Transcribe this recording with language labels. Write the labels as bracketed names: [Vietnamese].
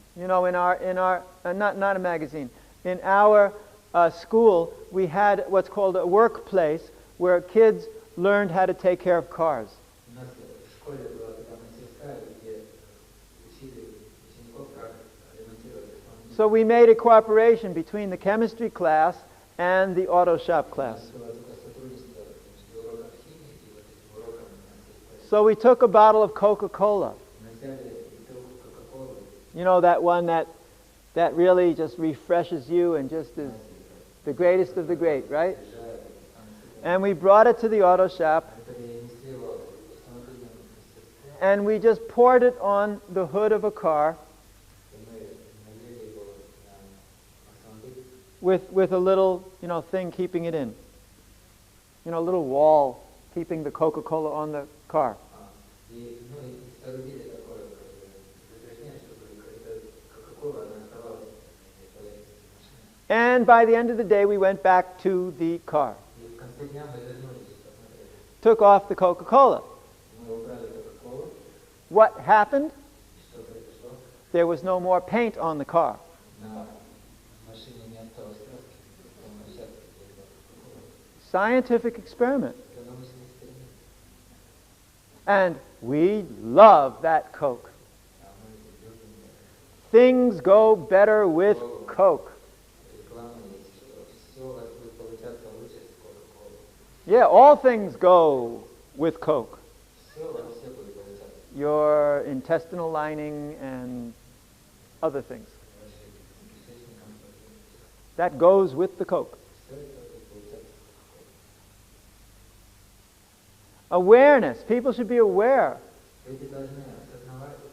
[English] You know, in our not a magazine, in our school, we had what's called a workplace where kids learned how to take care of cars. [Russian] У нас в школе была такая мастерская, где учили учеников, как ремонтировать автомобили. [English] So we made a cooperation between the chemistry class and the auto shop [Russian] У [English] class. [Russian] нас было такое сотрудничество между уроком химии и вот этим уроком мастерской. [English] So we took a bottle of Coca-Cola. [Russian] Мы взяли бутылку Кока-Колы, [English] You know, that one that really just refreshes you and just is the greatest of the great, right? And we brought it to the auto shop, [Russian] мы перенесли его в автомобильную мастерскую, [English] and we just poured it on the hood of a car [Russian] и мы налили его на автомобиль, [English] with a little, you know, thing keeping it in. You know, a little wall keeping the Coca-Cola on the car. [Russian] и соорудили такое заграждение, чтобы эта Кока-Кола, она оставалась на поверхности машины. [English] And by the end of the day, we went back to the car, [Russian] И в конце дня мы вернулись, посмотрели. [English] took off the Coca-Cola. [Russian] Мы убрали Кока-Колу, [English] What happened? [Russian] и что произошло? [English] There was no more paint on the car. [Russian] На машине не осталось краски, на площадке, где была Кока-Кола. [English] Scientific experiment. [Russian] Это научный эксперимент. [English] And we love that Coke. [Russian] А мы любим [English] Things go better with Coke. [Russian] рекламу, есть, что все у вас будет получаться лучше с Кока-Колой. [English] Yeah, all things go with Coke. [Russian] Все у вас все будет получаться. [English] Your intestinal lining and other things. [Russian] Вашим кишечником, [English] That goes with the Coke. [Russian] все это будет получаться. [English] Awareness. People should be aware. [Russian] Люди должны осознавать,